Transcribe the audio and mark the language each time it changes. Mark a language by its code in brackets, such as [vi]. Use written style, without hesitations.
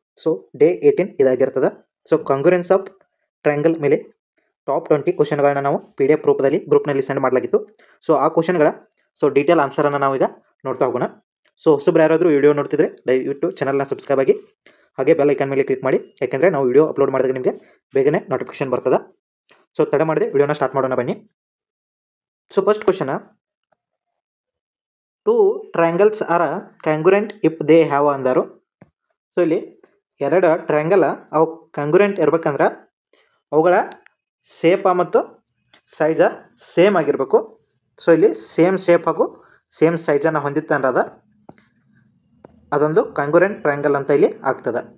[kn] So day 18 ಇದಾಗಿರ್ತದೆ. So ಕಾಂಗ್ರುಯೆನ್ಸ್ of triangle ಮೇಲೆ top 20 ಕ್ವಶನ್ಗಳನ್ನ ನಾವು PDF ರೂಪದಲ್ಲಿ ಗ್ರೂಪ್ನಲ್ಲಿ ಸೆಂಡ್ ಮಾಡಲಾಗಿತ್ತು. ಸೊ ಆ ಕ್ವಶನ್ಗಳ ಡೀಟೇಲ್ ಆನ್ಸರನ್ನು ನಾವು ಈಗ ನೋಡ್ತಾ ಹೋಗೋಣ. ಸೊ ಹೊಸಬ್ರು ಯಾರಾದರೂ ವಿಡಿಯೋ ನೋಡ್ತಿದ್ರೆ ದಯವಿಟ್ಟು ಚಾನಲ್ನ ಸಬ್ಸ್ಕ್ರೈಬ್ ಆಗಿ, ಹಾಗೆ ಬೆಲ್ ಐಕನ್ ಮೇಲೆ ಕ್ಲಿಕ್ ಮಾಡಿ, ಯಾಕೆಂದರೆ ನಾವು ವಿಡಿಯೋ ಅಪ್ಲೋಡ್ ಮಾಡಿದಾಗ ನಿಮಗೆ ಬೇಗನೆ ನೋಟಿಫಿಕೇಶನ್ ಬರ್ತದೆ. ಸೊ ತಡ ಮಾಡದೆ ವಿಡಿಯೋನ ಸ್ಟಾರ್ಟ್ ಮಾಡೋಣ ಬನ್ನಿ. [en] So first question, two triangles are congruent if they have [kn] ಅಂದರು. ಸೊ ಇಲ್ಲಿ ಎರಡು ಟ್ರಯಾಂಗಲ್ ಅವು ಕಾಂಗ್ರುಯೆಂಟ್ ಇರ್ಬೇಕಂದ್ರೆ ಅವುಗಳ ಶೇಪ ಮತ್ತು ಸೈಜ ಸೇಮ್ ಆಗಿರಬೇಕು. ಸೊ ಇಲ್ಲಿ ಸೇಮ್ ಶೇಪ್ ಹಾಗೂ ಸೇಮ್ ಸೈಜನ್ನು ಹೊಂದಿತ್ತಂದ್ರೆ ಅದೊಂದು ಕಾಂಗ್ರುಯೆಂಟ್ ಟ್ರಯಾಂಗಲ್ ಅಂತ ಇಲ್ಲಿ ಆಗ್ತದೆ.